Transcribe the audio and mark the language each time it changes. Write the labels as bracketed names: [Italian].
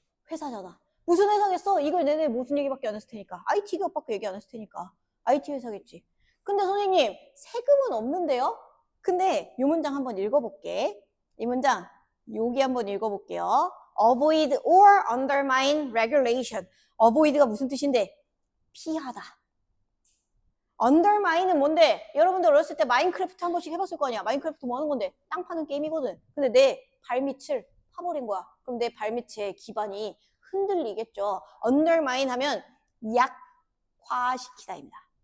[Korean] 회사잖아. 무슨 회사겠어? 이걸 내내 무슨 얘기밖에 안 했을 테니까. IT 기업밖에 얘기 안 했을 테니까. IT 회사겠지. 근데 선생님, 세금은 없는데요? 근데 이 문장 한번 읽어볼게. 이 문장, 여기 한번 읽어볼게요. [English] Avoid or undermine regulation. [Korean] Avoid가 무슨 뜻인데? 피하다. undermine은 뭔데? 여러분들 어렸을 때 마인크래프트 한 번씩 해봤을 거 아니야. 마인크래프트 뭐 하는 건데? 땅 파는 게임이거든. 근데 내 발밑을 파버린 거야. 그럼 내 발밑의 기반이 흔들리겠죠. undermine 하면 약화시키다입니다.